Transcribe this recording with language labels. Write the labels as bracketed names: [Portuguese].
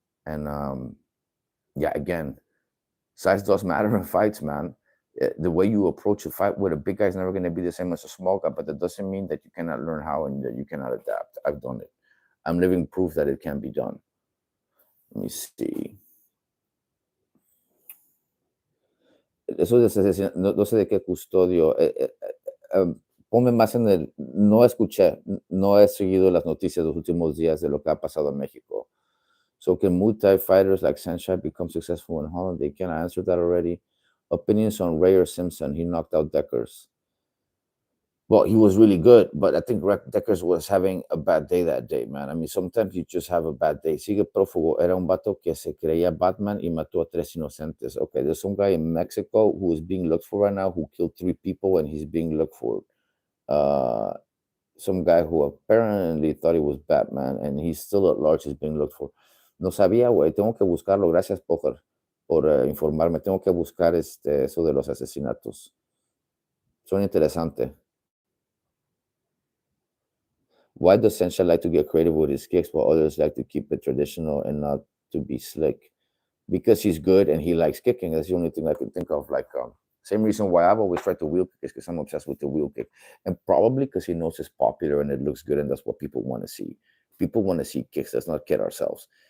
[English] And yeah, again, size does matter in fights, man. The way you approach a fight with a big guy is never going to be the same as a small guy, but that doesn't mean that you cannot learn how and that you cannot adapt. I've done it. I'm living proof that it can be done. Let me see. [Spanish] Eso de no sé de qué custodio. Ponme más en el. No escuché, no he seguido las noticias de los últimos días de lo que ha pasado en México. [English] So can Muay Thai fighters like Sanshai become successful in Holland? They can. I answered that already. Opinions on Ray or Simpson? He knocked out Deckers. Well, he was really good, but I think Deckers was having a bad day that day, man. I mean, sometimes you just have a bad day. [Spanish] Sigue Prófugo era un vato que se creía Batman y mató a tres inocentes. [English] Okay, there's some guy in Mexico who is being looked for right now who killed three people and he's being looked for. Uh, some guy who apparently thought he was Batman and he's still at large is being looked for. [Spanish] No sabía, güey. Tengo que buscarlo. Gracias por informarme. Tengo que buscar eso de los asesinatos. Son interesante. [English] Why does Sencha like to get creative with his kicks while others like to keep it traditional and not to be slick? Because he's good and he likes kicking. That's the only thing I can think of. Like, same reason why I've always tried to wheel kick is because I'm obsessed with the wheel kick, and probably because he knows it's popular and it looks good, and that's what people want to see. People want to see kicks. Let's not kid ourselves.